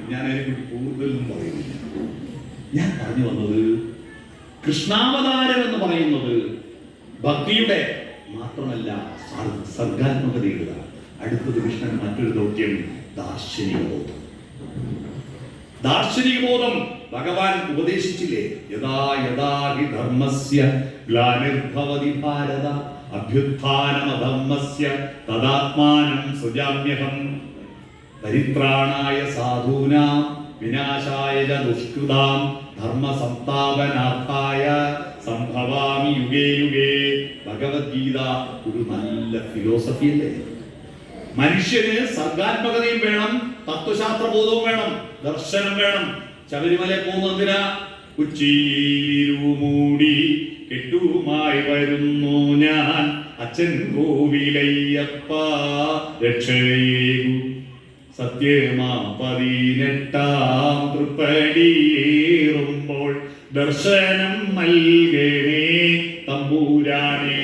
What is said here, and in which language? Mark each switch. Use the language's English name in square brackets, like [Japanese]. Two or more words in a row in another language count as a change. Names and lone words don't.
[Malayalam] ഞാൻ അതിനെക്കുറിച്ച് കൂടുതലൊന്നും പറയുന്നില്ല. ഞാൻ പറഞ്ഞു വന്നത് കൃഷ്ണാവതാരം എന്ന് പറയുന്നത് ഭക്തിയുടെ മാത്രമല്ല സർഗാത്മകതയുടെ. അടുത്തത് കൃഷ്ണൻ മറ്റൊരു ദൗത്യം ദാർശനിക ബോധം. ദാർശനിക ബോധം ഭഗവാൻ ഉപദേശിച്ചില്ലേ? [Sanskrit] യഥാ യഥാ ഹി ധർമ്മസ്യ ഗ്ലാനിർഭവതി ഭാരത അഭ്യുത്ഥാനമധർമ്മസ്യ തദാത്മാനം സൃജാമ്യഹം പരിത്രാണായ സാധൂനാം വിനാശായ ച ദുഷ്കൃതാം ധർമ്മ സംസ്ഥാപനാർത്ഥായ സംഭവാമി യുഗേ യുഗേ. [Malayalam] ഭഗവത്ഗീത ഒരു നല്ല ഫിലോസഫി അല്ലേ? മനുഷ്യന് സർഗാത്മകതയും വേണം, തത്വശാസ്ത്ര ബോധവും വേണം, ദർശനം വേണം. ശബരിമല പോകുന്നതിനാ? ഉച്ചിയിലിരുമൂടി കെട്ടുമായി വരുന്നു ഞാൻ അച്ഛൻ കോവിലയ്യപ്പ രക്ഷയേകു സത്യമാ 18 തൃപ്പടിയേറുമ്പോൾ ദർശനം നൽകണേ തമ്പൂരാനെ.